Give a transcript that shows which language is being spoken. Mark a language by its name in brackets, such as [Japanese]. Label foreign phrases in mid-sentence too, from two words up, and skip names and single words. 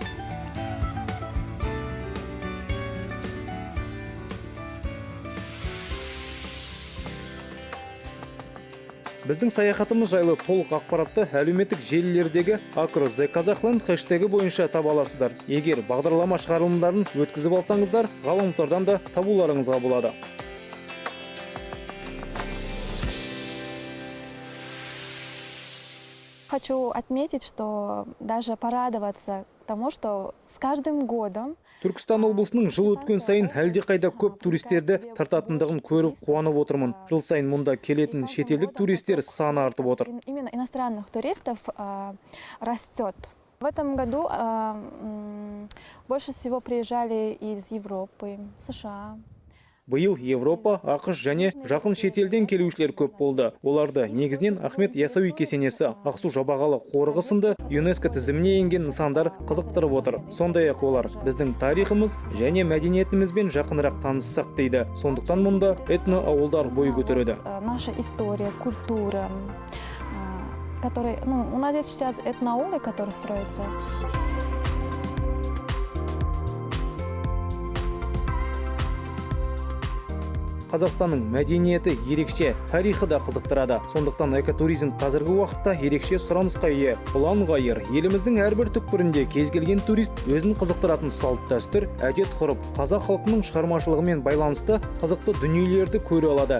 [Kazakh] Біздің саяхатымыз жайлы толық ақпаратты әлеуметтік желілердегі @зе-казахланд хэштегі бойынша таба аласыздар. Егер бағдарлама шығарылымдарын өткізіп алсаңыздар, ғаламтордан да табуларыңызға болады. [Russian] Хочу отметить, что даже порадоваться тому, что с каждым годом [Kazakh] Түркістан облысының жыл өткен сайын әлдеқайда көп туристерді тартатындығын көріп қуанып отырмын. Жыл сайын мұнда келетін шетелдік туристер саны артып отыр. [Russian] Именно иностранных туристов растет. В этом году больше всего приезжали из Европы, США. [Kazakh] Биыл Европа, ақш және жақын шетелден келушілер көп болды. Оларды негізінен Ахмет Яссауи кесенесі, Ақсу жабағылы қорығы сынды ЮНЕСКО тізіміне енген нысандар қызықтырып отыр. Сондай-ақ олар біздің тарихымыз және мәдениетімізбен жақынырақ таныссақ дейді. Сондықтан мұнда этно-ауылдар бой көтереді. [Russian] Наша история, культура, которые, у нас здесь сейчас этноаулы, которые строятся. [Kazakh] Қазақстанның мәдениеті ерекше, тарихы да қызықтырады. Сондықтан экотуризм қазіргі уақытта ерекше сұранысқа ие. Ұлан ғайыр, еліміздің әрбір түкпірінде кез келген турист өзін қызықтыратын салт дәстүр, әдет ғұрып, қазақ халқының шығармашылығымен байланысты қызықты дүниелерді көре алады.